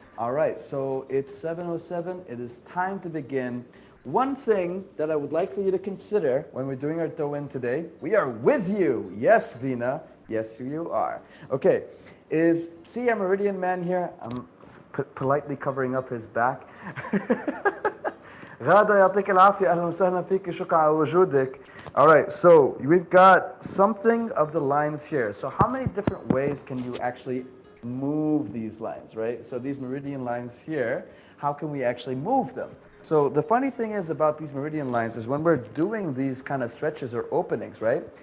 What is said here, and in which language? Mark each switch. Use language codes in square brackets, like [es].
[en] All right, so it's 7:07. It is time to begin. One thing that I would like for you to consider when we're doing our do-in today, we are with you. Yes, Vina. Yes, you are. Okay, see our Meridian man here? I'm politely covering up his back. [ar] غادة يعطيك العافية أهلا وسهلا فيك شكرا على وجودك. [en] All right, so we've got something of the lines here. So how many different ways can you actually move these lines, right? So these meridian lines here, how can we actually move them? So the funny thing is about these meridian lines is when we're doing these kind of stretches or openings, right?